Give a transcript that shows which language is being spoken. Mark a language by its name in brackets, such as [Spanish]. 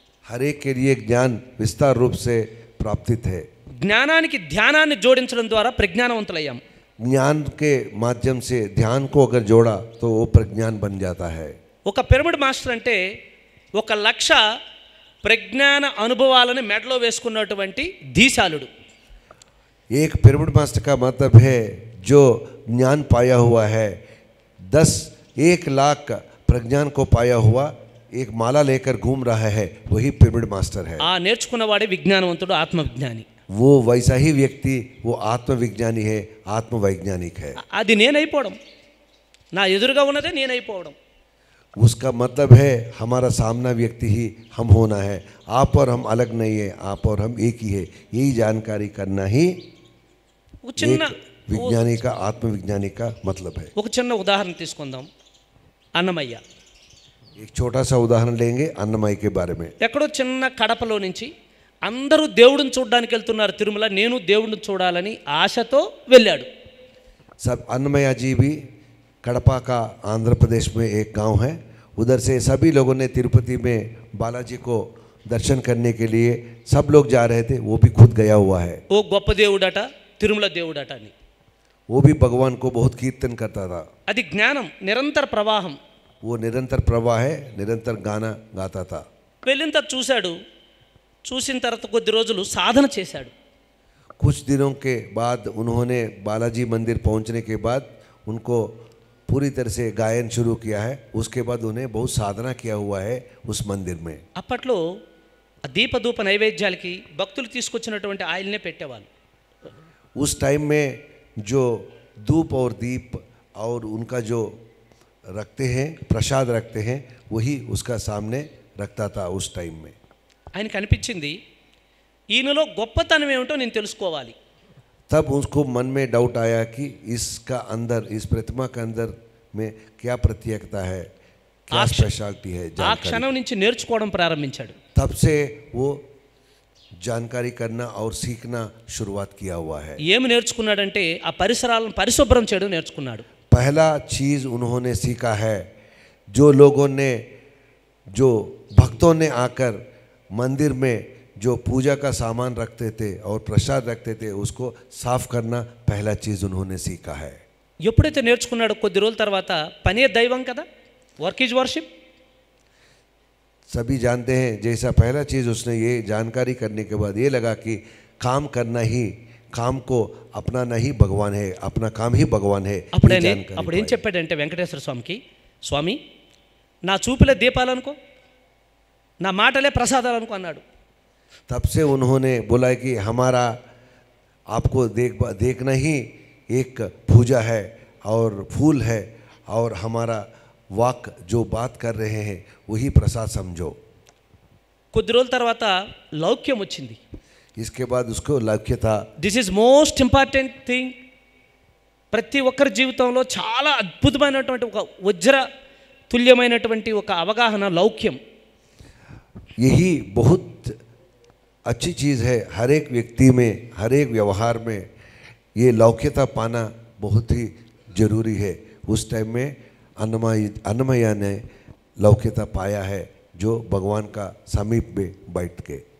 [Hindi] हर एक के लिए ज्ञान विस्तार रूप से प्राप्तित है। [Telugu] జ్ఞానానికి ధ్యానాన్ని జోడించడం ద్వారా ప్రజ్ఞానవంతులయ్యాం. [Hindi] ज्ञान के माध्यम से ध्यान को अगर जोड़ा तो वो प्रज्ञान बन जाता है। [Telugu] ఒక పిరమిడ్ మాస్టర్ అంటే 1,00,000 ప్రజ్ఞాన అనుభవాలను మెడలో వేసుకున్నటువంటి ధీశాలుడు. [Hindi] एक पिरामिड मास्टर का मतलब है जो ज्ञान पाया हुआ है, 1 लाख प्रज्ञान को पाया हुआ एक माला लेकर घूम रहा है, वही पिरामिड मास्टर है। [Telugu] ఆ నేర్చుకున్నవాడే విజ్ఞానవంతుడు, ఆత్మవిజ్ఞాని. [Hindi] वो वैसा ही व्यक्ति, वो आत्मविज्ञानी है, आत्मवैज्ञानिक है। [Telugu] అది నేనైపోవడం, నా ఎదురుగా ఉన్నదే నేనైపోవడం. [Hindi] उसका मतलब है हमारा सामना व्यक्ति ही हम होना है, आप और हम अलग नहीं है, आप और हम एक ही है। यही जानकारी करना ही [Telugu] ఒక చిన్న [Hindi] विज्ञानी का, आत्मविज्ञानी का मतलब है। [Telugu] ఒక చిన్న ఉదాహరణ తీసుకుందాం. అన్నమయ్య [Hindi] एक छोटा सा उदाहरण लेंगे अन्नमय के बारे में। [Telugu] ఎక్కడో చిన్న కడపలో నుంచి అందరూ దేవుడిని చూడడానికి వెళ్తున్నారు తిరుమల, నేను దేవుడిని చూడాలని ఆశతో వెళ్ళాడు. [Hindi] सब अन्नमय जी भी कड़पा का आंध्र प्रदेश में एक गांव है, उधर से सभी लोगों ने तिरुपति में बालाजी को दर्शन करने के लिए सब लोग जा रहे थे, वो भी खुद गया हुआ है। [Telugu] ఓ గొప్ప దేవుడట, తిరుమల దేవుడట అని. [Hindi] वो भी भगवान को बहुत कीर्तन करता था। [Telugu] అది జ్ఞానం, నిరంతర ప్రవాహం. [Hindi] वो निरंतर प्रवाह है, निरंतर गाना गाता था। [Telugu] వెళ్ళిన తర్వాత చూశాడు, చూసిన తర్వాత కొద్ది రోజులు సాధన చేశాడు. [Hindi] कुछ दिनों के बाद उन्होंने बालाजी मंदिर पहुंचने के बाद उनको पूरी तरह से गायन शुरू किया है। उसके बाद उन्हें बहुत साधना किया हुआ है उस मंदिर में। [Telugu] అప్పట్లో ఆ దీపధూప నైవేద్యాలకి భక్తులు తీసుకొచ్చినటువంటి ఆయిల్నే పెట్టేవాళ్ళు. [Hindi] उस टाइम में जो धूप और दीप और उनका जो रखते हैं, प्रसाद रखते हैं, वही उसका सामने रखता था उस टाइम में। [Telugu] ఆయనకు అనిపించింది ఈయనలో గొప్పతనం ఏమిటో నేను తెలుసుకోవాలి. [Hindi] तब उसको मन में डाउट आया कि इसका अंदर, इस प्रतिमा के अंदर में क्या प्रत्येकता है, क्या स्पेशलिटी है, [Telugu] ఆ [Hindi] जानकारी। [Telugu] క్షణం నుంచి నేర్చుకోవడం ప్రారంభించాడు. [Hindi] तब से वो जानकारी करना और सीखना शुरुआत किया हुआ है। [Telugu] ఏమి నేర్చుకున్నాడంటే ఆ పరిసరాలను పరిశుభ్రం చేయడం నేర్చుకున్నాడు. [Hindi] पहला चीज़ उन्होंने सीखा है, जो लोगों ने, जो भक्तों ने आकर मंदिर में जो पूजा का सामान रखते थे और प्रसाद रखते थे, उसको साफ करना पहला चीज़ उन्होंने सीखा है। [Telugu] ఎప్పుడైతే నేర్చుకున్నాడో కొద్ది రోజుల తర్వాత పనే దైవం కదా, [English] Work is worship. [Hindi] सभी जानते हैं, जैसा पहला चीज़ उसने ये जानकारी करने के बाद ये लगा कि काम करना ही, काम को अपनाना ही भगवान है, अपना काम ही भगवान है। [Telugu] అప్పుడు [Hindi] ये [Telugu] ఆయన [Hindi] जानकारी [Telugu] అప్పుడు ఏం [Hindi] पाई। [Telugu] చెప్పాడంటే వెంకటేశ్వర స్వామికి, స్వామి నా చూపులే దీపాలనుకో, నా మాటలే ప్రసాదాలు అనుకో అన్నాడు. [Hindi] तब से उन्होंने बोला कि हमारा आपको देखना ही एक पूजा है और फूल है, और हमारा वाक जो बात कर रहे हैं वही प्रसाद समझो। [Telugu] కొద్ది రోజుల తర్వాత లౌక్యం వచ్చింది. [Hindi] इसके बाद उसको लक्ष्य था, [English] This is most important thing. [Telugu] ప్రతి ఒక్కరి జీవితంలో చాలా అద్భుతమైనటువంటి ఒక వజ్ర తుల్యమైనటువంటి ఒక అవగాహన లౌక్యం. [Hindi] यही बहुत अच्छी चीज़ है, हर एक व्यक्ति में, हर एक व्यवहार में ये लौक्यता पाना बहुत ही जरूरी है। उस टाइम में अन्नमया ने लौक्यता पाया है, जो भगवान का समीप में बैठ के।